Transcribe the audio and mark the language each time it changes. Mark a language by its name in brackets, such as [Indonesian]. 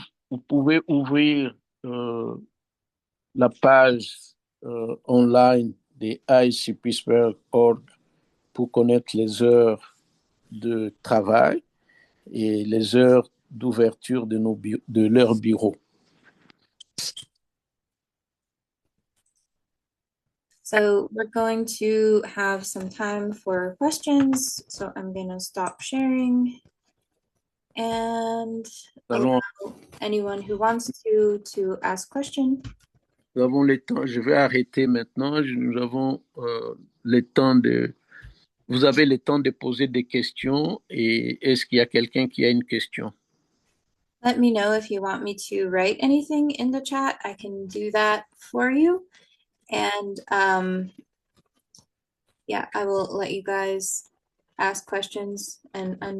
[French] vous pouvez ouvrir la page online des ICPittsburgh.org pour connaître les heures de travail et les heures d'ouverture de leur bureau. [English] So we're going to have some time for questions. So I'm going to stop sharing and [French] Nous allons- [English] allow anyone who wants to ask question. [French] nous avons le temps. Je vais arrêter maintenant. Nous avons le temps de. Vous avez le temps de poser des questions. Et est-ce qu'il y a quelqu'un qui a une question? [English] Let me know if you want me to write anything in the chat. I can do that for you. And yeah, I will let you guys ask questions and